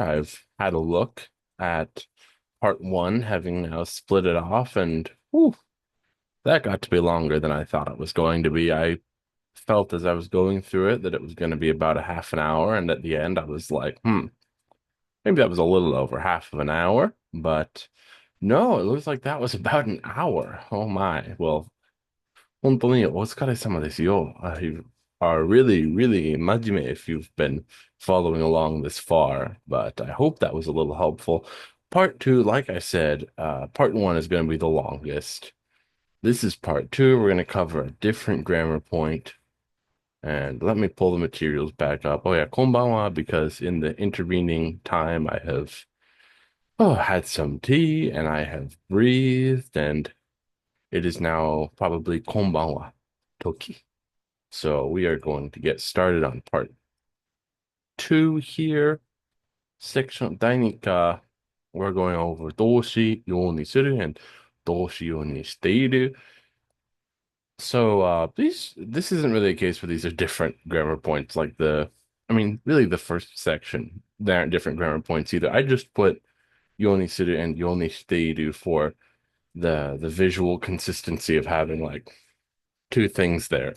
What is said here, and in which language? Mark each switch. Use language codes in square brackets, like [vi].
[en] I've had a look at part one, having now split it off, and whew, that got to be longer than I thought it was going to be. I felt as I was going through it that it was going to be about a half an hour, and at the end, I was like, maybe that was a little over half of an hour, but no, it looks like that was about an hour. Oh my. [ja] Well, 本当にお疲れ様ですよ. [en] You are really, really 真面目 if you've been following along this far, but I hope that was a little helpful. Part two, like I said, part one is going to be the longest. This is part two. We're going to cover a different grammar point. And let me pull the materials back up. Oh yeah, konbanwa, because in the intervening time I have had some tea and I have breathed, and it is now probably konbanwa toki. So we are going to get started on part two here. Section 第2課, we're going over 動詞用にする and 動詞用にしている. So this isn't really a case where these are different grammar points like really the first section. There aren't different grammar points either. I just put 用にする and 用にしている for the visual consistency of having like two things there.